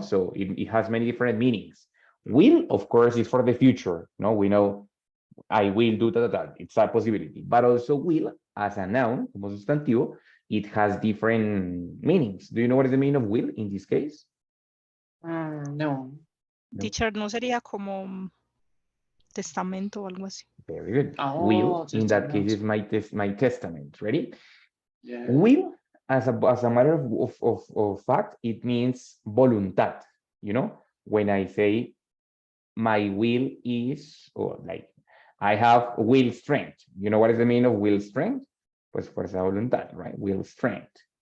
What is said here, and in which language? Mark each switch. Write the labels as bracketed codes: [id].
[en] So it has many different meanings. Will, of course, is for the future. No, we know I will do that. It's a possibility. But also will, as a noun, [es] como sustantivo, [en] it has different meanings. Do you know what is the meaning of will in this case? No. No. [es] Teacher, ¿no sería como testamento o algo así? [en] Very good. Oh, Will, in that case, testament. is my testament. Ready? Yeah. Will, as a matter of fact, it means voluntad. You know, when I say my will is, or like, I have will strength. You know what is the meaning of will strength? [es] Pues fuerza de voluntad, [en] right? Will strength.